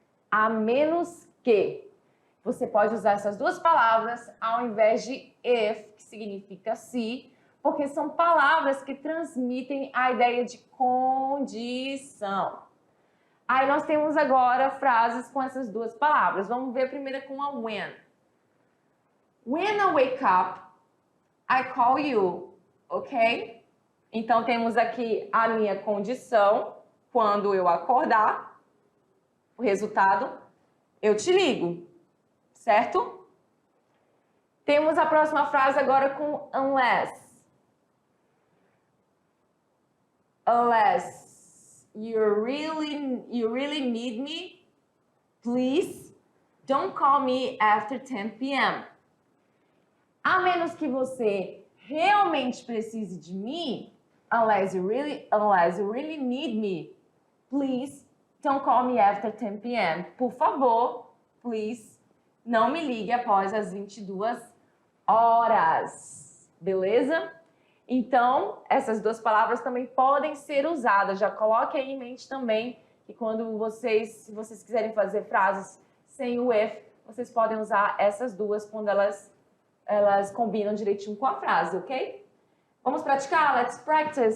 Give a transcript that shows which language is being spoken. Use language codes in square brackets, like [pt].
[pt] A menos que. Você pode usar essas duas palavras ao invés de if, que significa se, porque são palavras que transmitem a ideia de condição. Aí nós temos agora frases com essas duas palavras. Vamos ver a primeira com a when. [en] When I wake up, I call you, ok? [pt] Então, temos aqui a minha condição, quando eu acordar, o resultado, eu te ligo, certo? Temos a próxima frase agora com unless. [en] Unless you really need me, please don't call me after 10 p.m. [pt] A menos que você realmente precise de mim, [en] Unless you really need me, please don't call me after 10 p.m. [pt] Por favor, please, não me ligue após as 22 horas. Beleza? Então, essas duas palavras também podem ser usadas. Já coloque aí em mente também que quando se vocês quiserem fazer frases sem o if, vocês podem usar essas duas quando elas combinam direitinho com a frase, ok? Vamos praticar? [en] Let's practice.